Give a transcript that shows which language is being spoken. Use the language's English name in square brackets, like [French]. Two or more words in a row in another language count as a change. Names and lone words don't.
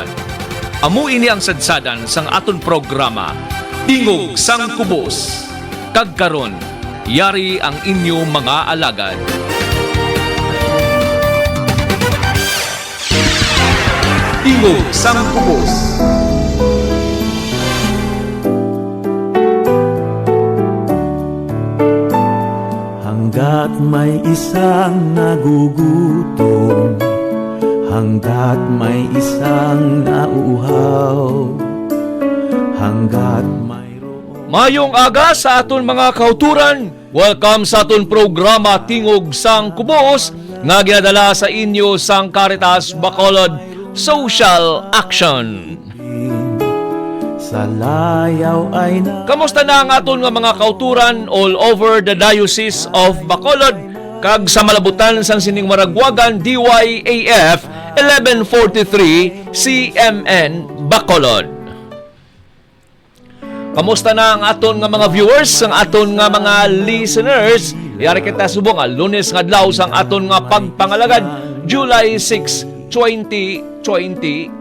[Hiligaynon] Amo ini ang sadsadan sang aton programa Tingog sang Kubos. Kag karon, yari ang inyo mga alagad. Tingog sang Kubos. [Filipino] Hanggat may isang nagugutom, hanggat may isang nauuhaw, hanggat mayroong... [Hiligaynon] Mayong aga sa aton mga kauturan. Welcome sa aton programa Tingog sang Kubos nga ginadala sa inyo sang Caritas Bacolod Social Action. Sa layaw ay na... Kamusta na ang aton nga mga kauturan [English] all over the [Hiligaynon] Diocese of Bacolod kag sa malabutan sang sining maragwagan DYAF 1143 CMN Bacolod. Kamusta na ang aton nga mga viewers, ang aton nga mga listeners? Yari kita subong Lunes nga adlaw sang aton nga pagpangalagad July 6, 2026.